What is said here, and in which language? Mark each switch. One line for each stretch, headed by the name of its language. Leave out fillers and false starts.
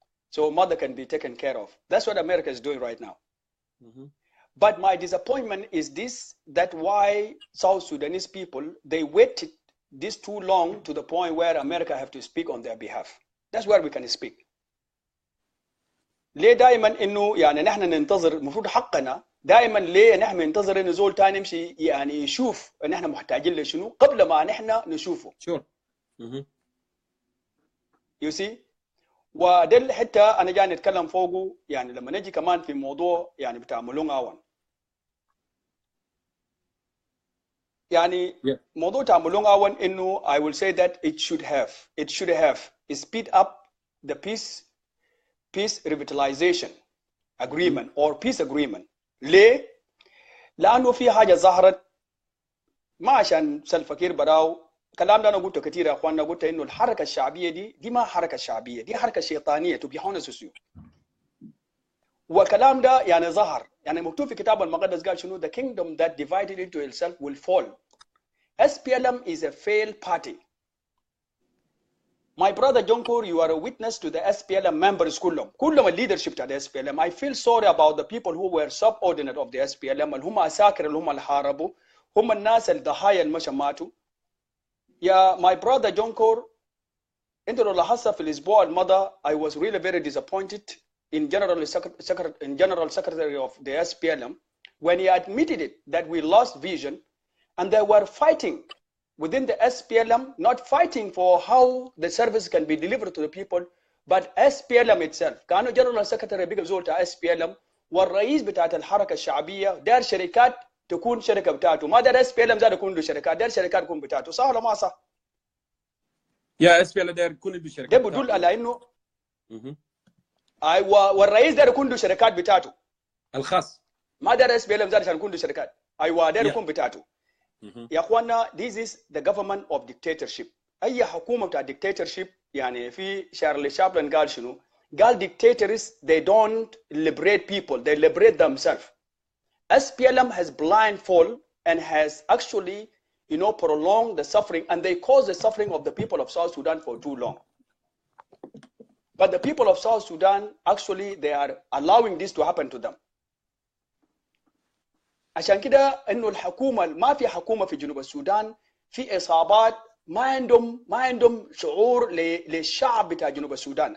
English: So mother can be taken care of. That's what America is doing right now. But my disappointment is this, that why South Sudanese people, they waited this too long to the point where America have to speak on their behalf. That's where we can speak.
Arabic: ليه دائما انه نحن ننتظر المفروض حقنا دائما ليه نحن ننتظر انه زول تاني يمشي يشوف ان احنا محتاجين لشنو قبل ما نحن نشوفه.
English: Sure. You see؟
Arabic: وده حتى انا جاي نتكلم فوقه لما نجي كمان في موضوع بتاع ملونغ اون. يعني
English: Yeah.
Arabic: موضوع تعملون أول إنه
English: I will say that it should have speed up the peace revitalization agreement or peace agreement.
Arabic: ليه؟ لأنه في حاجة ظهرت ما عشان سلفكير براو كلام ده أنا قلته كثير يا أخواننا، قلت إنه الحركة الشعبية دي ما حركة شعبية، دي حركة شيطانية
English: to be honest with you.
Arabic: والكلام ده يعني ظهر، يعني مكتوب في كتاب المقدس قال شنو
English: the kingdom that divided into itself will fall. SPLM is a failed party. My brother Jongkor, you are a witness to the SPLM members
Arabic: كلهم
English: leadership
Arabic: بتاع
English: the SPLM. I feel sorry about the people who were subordinate of the SPLM
Arabic: اللي هم عساكر اللي هم اللي حاربوا، هم الناس الضحايا اللي ماتوا. يا
English: my brother Jongkor،
Arabic: انت لو لاحظت في الاسبوع الماضي
English: I was really very disappointed in general secretary of the SPLM when he admitted it that we lost vision and they were fighting within the SPLM, not fighting for how the service can be delivered to the people, but SPLM itself.
Arabic: كانوا
English: general secretary
Arabic: بيجي زول تاع SPLM والرئيس بتاعت الحركة الشعبية دار شركات تكون شركة بتاعته، ما دار SPLM زاد يكون له شركات، دار شركات تكون بتاعته، صح ولا ما صح؟ يا SPLM دار يكون له شركات. ده بدل على إنه أيوة والرئيس دار يكون له شركات بتاعته. الخاص. ما دار SPLM زاد عشان يكون له شركات. أيوة دار يكون بتاعته. يا اخوانا
English: this is the government of dictatorship.
Arabic: اي حكومه بتاع dictatorship يعني في شارلي شابلن قال شنو؟ قال
English: dictators they don't liberate people, they liberate themselves. SPLM has blindfold and has actually prolonged the suffering, and they cause the suffering of the people of South Sudan for too long. But the people of South Sudan actually they are allowing this to happen to them.
Arabic: عشان كده انه الحكومه ما في حكومه في جنوب السودان في اصابات ما عندهم شعور للشعب بتاع جنوب السودان.